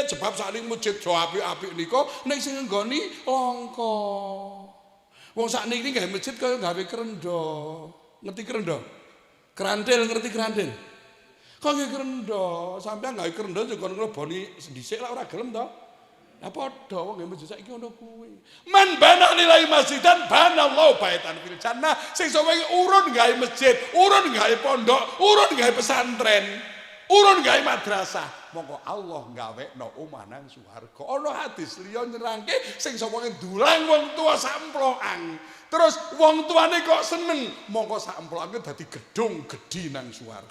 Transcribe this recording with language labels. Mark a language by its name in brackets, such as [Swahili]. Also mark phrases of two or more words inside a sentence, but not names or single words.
[Javanese] Sebab sakniki masjid jo apik-apik nika ning sing nggoni langka. Wong sakniki gawe masjid kaya gawe kerenda. Ngerti kerenda? Kerandel, ngerti kerandel? Kok nggih kerenda, sampeyan gawe kerenda juga ngleboni dhisik lah ora gelem to. Lah padha wong nggih masjid saiki ngono kuwi. [Arabic] من بنى لله مسجدا بنى الله بيتا في الجنة. [Javanese] Sing sapa urun gawe masjid, urun gawe pondok, urun gawe pesantren, urun gawe madrasah, mongko Allah gawekno omah nang swarga. Ana hadis liya nerangke sing sapa dulang wong tua samplokan. Terus wong tuane kok seneng, mongko sak emploke dadi gedung gedhi nang swarga.